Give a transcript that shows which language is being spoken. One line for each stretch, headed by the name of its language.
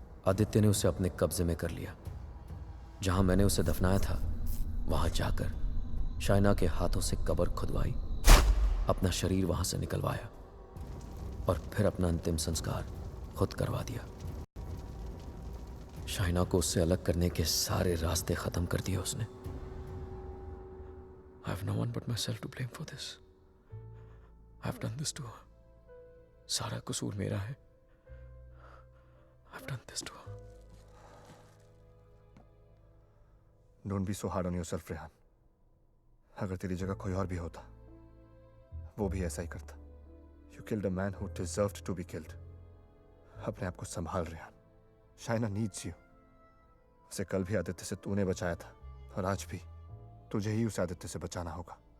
Hindi: आदित्य ने उसे अपने कब्जे में कर लिया. जहां मैंने उसे दफनाया था वहां जाकर शाइना के हाथों से कब्र खुदवाई, अपना शरीर वहां से निकलवाया और फिर अपना अंतिम संस्कार खुद करवा दिया. शाइना को उससे अलग करने के सारे रास्ते खत्म कर दिए उसने.
English: I have no one but myself to blame for this. I've done this to her.
Hindi: सारा कसूर मेरा है.
English: I've done this to her. Don't be so hard on yourself
Hindi: Rehan. अगर तेरी जगह कोई और भी होता वो भी ऐसा ही करता।
English: You killed a man who deserved to be killed.
Hindi: अपने आप को संभाल
English: Rehan. Shaina needs you.
Hindi: उसे कल भी आदित्य से तूने बचाया था और आज भी तुझे ही उसे आदित्य से बचाना होगा।